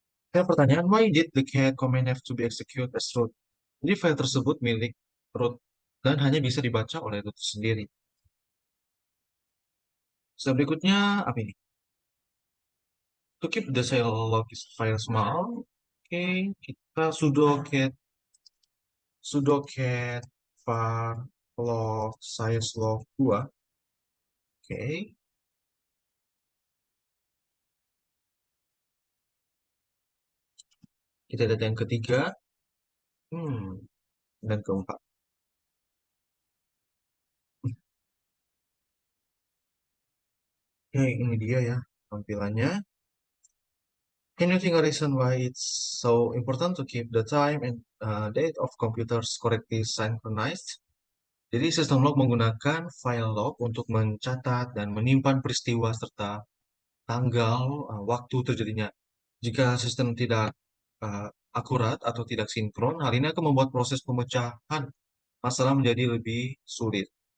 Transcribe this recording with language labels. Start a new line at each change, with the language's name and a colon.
Indonesian: Saya pertanyaan,
English: why did the cat command have to be executed as root?
Indonesian: Jadi file tersebut milik root dan hanya bisa dibaca oleh root sendiri. Berikutnya apa ini?
English: To keep the log file small,
Indonesian: oke, kita sudo cat var log size log 2. Oke. Kita lihat yang ketiga. Dan keempat. Oke, ini dia ya tampilannya.
English: Can you think a reason why it's so important to keep the time and date of computers correctly synchronized?
Indonesian: Jadi sistem log menggunakan file log untuk mencatat dan menyimpan peristiwa serta tanggal waktu terjadinya. Jika sistem tidak akurat atau tidak sinkron, hal ini akan membuat proses pemecahan masalah menjadi lebih sulit.